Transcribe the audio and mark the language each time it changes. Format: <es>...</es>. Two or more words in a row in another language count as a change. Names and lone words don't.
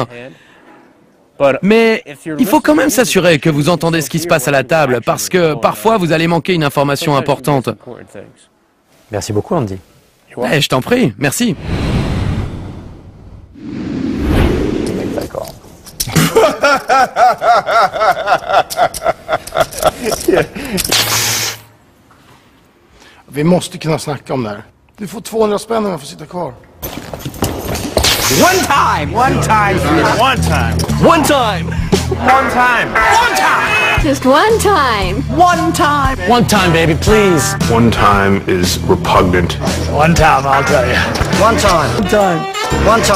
<fr>Mais il faut quand même s'assurer que vous entendez ce qui se passe à la table, parce que parfois vous allez manquer une information importante. Merci beaucoup, Andy. Je t'en prie, merci. D'accord.</fr> <sv>Vi måste kunna snacka om det här. Du får 200 spänn om jag får sitta kvar.</sv> <en>One time! One time! One time! One time! One time! One time! Just one time. One time! One time, baby, please. One time is repugnant. One time, I'll tell you. One time. One time. One time.</en>